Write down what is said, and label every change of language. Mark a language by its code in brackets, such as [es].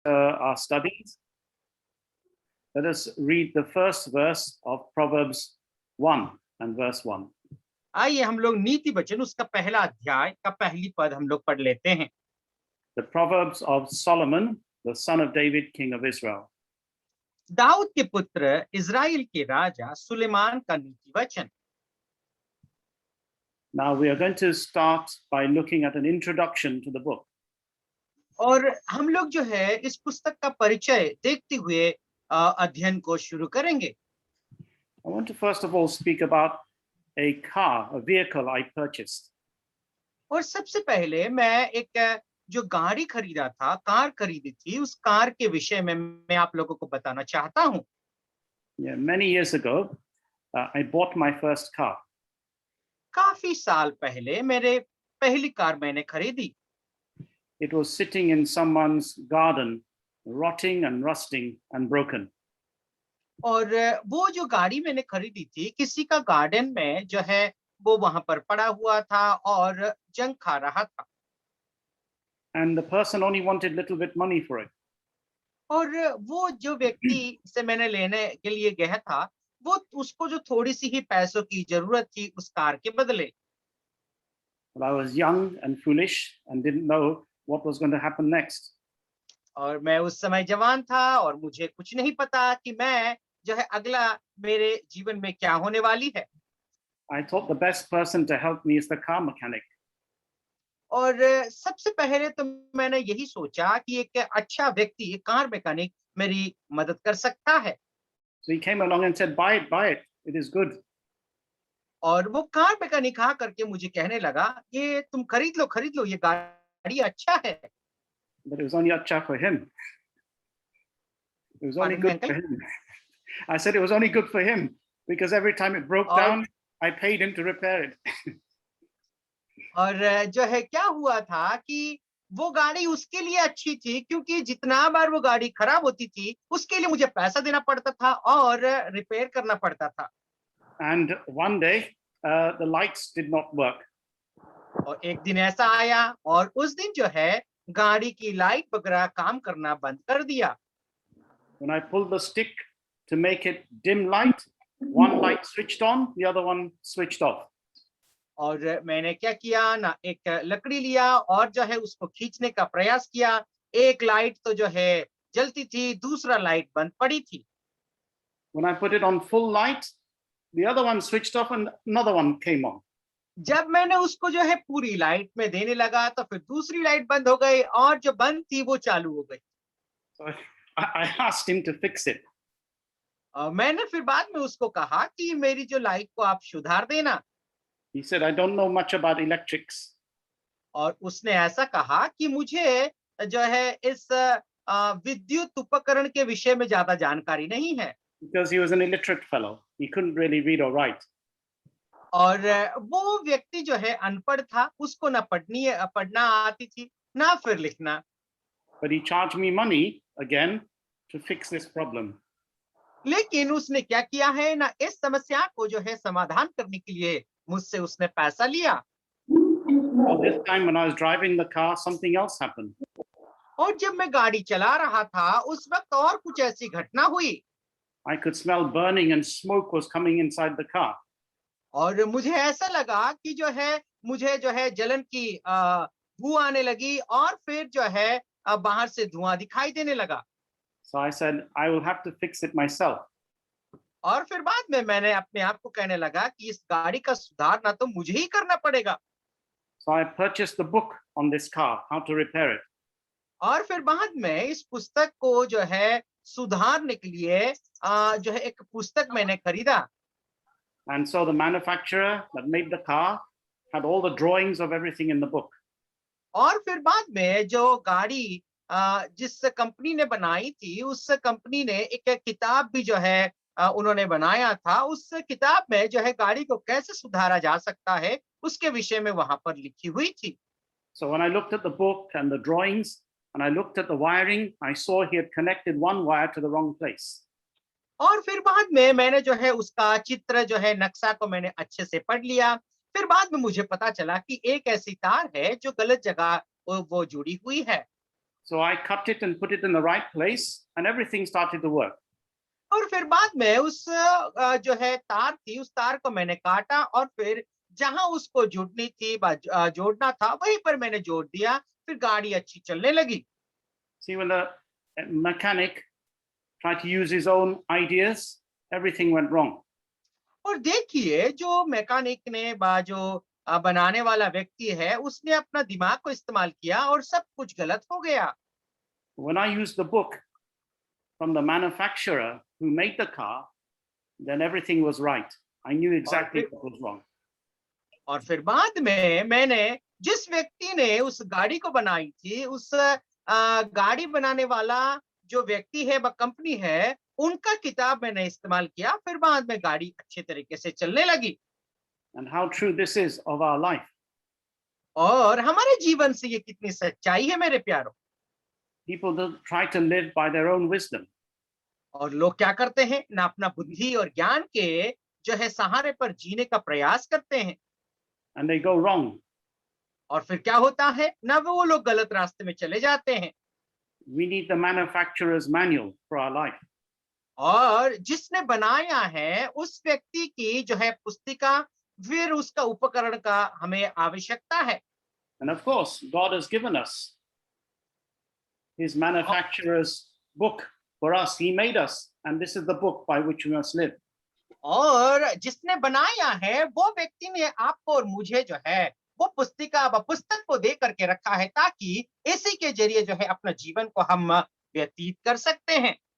[en] our studies, let us read the first verse of Proverbs 1 and verse 1. [hi] आइए हम लोग नीति वचन उसका पहला अध्याय का पहली पद हम लोग पढ़ लेते हैं। [en] The Proverbs of Solomon, the son of David, king of Israel. [hi] Dawood के पुत्र इज़राइल के राजा सुलेमान का नीति वचन। [en] Now we are going to start by looking at an introduction to the book. [hi] और हम लोग जो है इस पुस्तक का परिचय देखते हुए अध्ययन को शुरू करेंगे। [en] I want to first of all speak about a car, a vehicle I purchased. [hi] और सबसे पहले मैं एक जो गाड़ी खरीदा था, कार खरीदी थी, उस कार के विषय में मैं आप लोगों को बताना चाहता हूँ। [en] Yeah, many years ago, I bought my first car. [hi] काफी साल पहले मेरे पहली कार मैंने खरीदी। [en] It was sitting in someone's garden, rotting and rusting and broken. [hi] और वो जो गाड़ी मैंने खरीदी थी किसी का गार्डन में जो है वो वहां पर पड़ा हुआ था और जंग खा रहा था। [en] And the person only wanted little bit money for it. [hi] और वो जो व्यक्ति से मैंने लेने के लिए गया था वो उसको जो थोड़ी सी ही पैसों की जरूरत थी उस कार के बदले। [en] But I was young and foolish and didn't know what was going to happen next. [hi] और मैं उस समय जवान था और मुझे कुछ नहीं पता कि मैं जो है अगला मेरे जीवन में क्या होने वाली है। [en] I thought the best person to help me is the car mechanic. [hi] और सबसे पहले तो मैंने यही सोचा कि एक अच्छा व्यक्ति, एक कार मैकेनिक मेरी मदद कर सकता है। [en] So he came along and said, buy it. It is good. [hi] और वो कार मैकेनिक आ करके मुझे कहने लगा, ये तुम खरीद लो, ये गाड़ी अच्छा है। [en] But it was only acha for him. It was only Pardon, good uncle? for him. I said it was only good for him because every time it broke [hi] और [en] down, I paid him to repair it. [hi] और जो है क्या हुआ था कि वो गाड़ी उसके लिए अच्छी थी क्योंकि जितना बार वो गाड़ी खराब होती थी उसके लिए मुझे पैसा देना पड़ता था और रिपेयर करना पड़ता था। [en] And one day, the lights did not work. [hi] और एक दिन ऐसा आया और उस दिन जो है गाड़ी की लाइट वगैरह काम करना बंद कर दिया। [en] When I pulled the stick to make it dim light, one light switched on, the other one switched off. [hi] और मैंने क्या किया ना, एक लकड़ी लिया और जो है उसको खींचने का प्रयास किया। एक लाइट तो जो है जलती थी, दूसरा लाइट बंद पड़ी थी। [en] When I put it on full light, the other one switched off and another one came on. [hi] जब मैंने उसको जो है पूरी लाइट में देने लगा तो फिर दूसरी लाइट बंद हो गई और जो बंद थी वो चालू हो गई। [en] So I asked him to fix it. [hi] मैंने फिर बाद में उसको कहा कि मेरी जो लाइट को आप सुधार देना। [en] He said, I don't know much about electrics. [hi] और उसने ऐसा कहा कि मुझे जो है इस विद्युत उपकरण के विषय में ज्यादा जानकारी नहीं है। [en] Because he was an illiterate fellow. He couldn't really read or write. [hi] और वो व्यक्ति जो है अनपढ़ था, उसको ना पढ़ना आती थी ना फिर लिखना। [en] But he charged me money again to fix this problem. [hi] लेकिन उसने क्या किया है ना, इस समस्या को जो है समाधान करने के लिए मुझसे उसने पैसा लिया। [en] Well, this time when I was driving the car, something else happened. [hi] और जब मैं गाड़ी चला रहा था उस वक्त और कुछ ऐसी घटना हुई। [en] I could smell burning and smoke was coming inside the car. [hi] और मुझे ऐसा लगा कि जो है मुझे जो है जलन की बू आने लगी और फिर जो है बाहर से धुआं दिखाई देने लगा। [en] So I said, I will have to fix it myself. [hi] और फिर बाद में मैंने अपने आप को कहने लगा कि इस गाड़ी का सुधारना तो मुझे ही करना पड़ेगा। [en] So I purchased the book on this car, how to repair it. [hi] और फिर बाद में इस पुस्तक को जो है सुधारने के लिए जो है एक पुस्तक मैंने खरीदा। [en] And so the manufacturer that made the car had all the drawings of everything in the book. [hi] और फिर बाद में जो गाड़ी जिस कंपनी ने बनाई थी उस कंपनी ने एक किताब भी जो है उन्होंने बनाया था। उस किताब में जो है गाड़ी को कैसे सुधारा जा सकता है उसके विषय में वहां पर लिखी हुई थी। [en] So when I looked at the book and the drawings and I looked at the wiring, I saw he had connected one wire to the wrong place. [hi] और फिर बाद में मैंने जो है उसका चित्र जो है नक्शा को मैंने अच्छे से पढ़ लिया। फिर बाद में मुझे पता चला कि एक ऐसी तार है जो गलत जगह वो जुड़ी हुई है। [en] So I cut it and put it in the right place, and everything started to work. [hi] और फिर बाद में उस जो है तार थी, उस तार को मैंने काटा और फिर जहां उसको जोड़नी थी जोड़ना था वहीं पर मैंने जोड़ दिया, फिर गाड़ी अच्छी चलने लगी। [en] See, when the mechanic tried to use his own ideas, everything went wrong. [hi] और देखिए जो मैकेनिक ने जो बनाने वाला व्यक्ति है उसने अपना दिमाग को इस्तेमाल किया और सब कुछ गलत हो गया। [en] When I used the book from the manufacturer who made the car, then everything was right. I knew exactly what was wrong. [hi] और फिर बाद में मैंने जिस व्यक्ति ने उस गाड़ी को बनाई थी, उस गाड़ी बनाने वाला जो व्यक्ति है व कंपनी है, उनका किताब मैंने इस्तेमाल किया, फिर बाद में गाड़ी अच्छे तरीके से चलने लगी। [en] And how true this is of our life. [hi] और हमारे जीवन से ये कितनी सच्चाई है मेरे प्यारों। [en] People don't try to live by their own wisdom. [hi] और लोग क्या करते हैं, ना अपना बुद्धि और ज्ञान के जो है सहारे पर जीने का प्रयास करते हैं। [en] And they go wrong. [hi] और फिर क्या होता है, ना वो लोग गलत रास्ते में चले जाते हैं। [en] We need the manufacturer's manual for our life. [hi] और जिसने बनाया है उस व्यक्ति की जो है पुस्तिका, फिर उसका उपकरण का हमें आवश्यकता है। [en] And of course, God has given us his manufacturer's book for us. He made us, and this is the book by which we must live. [hi] और जिसने बनाया है वो व्यक्ति ने आपको और मुझे जो है वो पुस्तिका व पुस्तक को दे करके रखा है, ताकि इसी के जरिए जो है अपना जीवन को हम व्यतीत कर सकते हैं।